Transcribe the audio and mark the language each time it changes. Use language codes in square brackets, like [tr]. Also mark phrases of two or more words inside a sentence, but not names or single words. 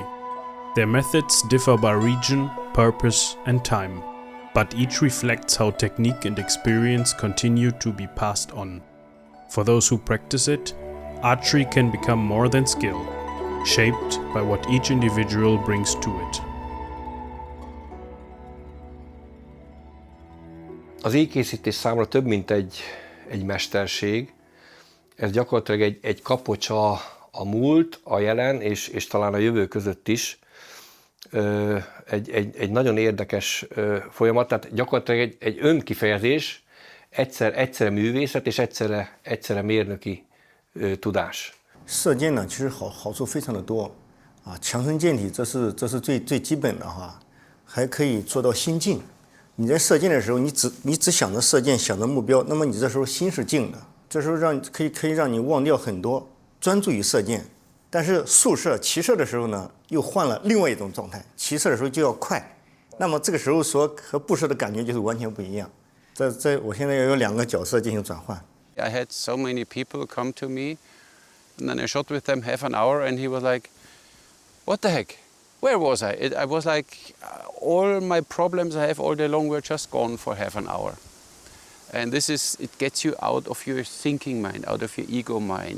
[en] Their methods differ by region, purpose, and time, but each reflects how technique and experience continue to be passed on. For those who practice it, archery can become more than skill, shaped by what each individual brings to it. [hu] Az ékkészítés számomra több, mint egy mesterség. Ez gyakorlatilag egy kapocsa a múlt, a jelen és talán a jövő között is. Egy nagyon érdekes folyamat, tehát gyakorlatilag egy önkifejezés, egyszerre művészet és egyszerre mérnöki tudás. [zh] 射箭呢，其实好处非常的多啊，强身健体，这是最基本的哈，还可以做到心静。你在射箭的时候，你只想着射箭，想着目标，那么你这时候心是静的，这时候可以让你忘掉很多，专注于射箭。但是速射、骑射的时候呢，又换了另外一种状态，骑射的时候就要快，那么这个时候和步射的感觉就是完全不一样。我现在要有2个角色进行转换。 [en] I had so many people come to me, and then I shot with them half an hour, and he was like, "What the heck? Where was I?" I was like, all my problems I have all day long were just gone for half an hour. And it gets you out of your thinking mind, out of your ego mind.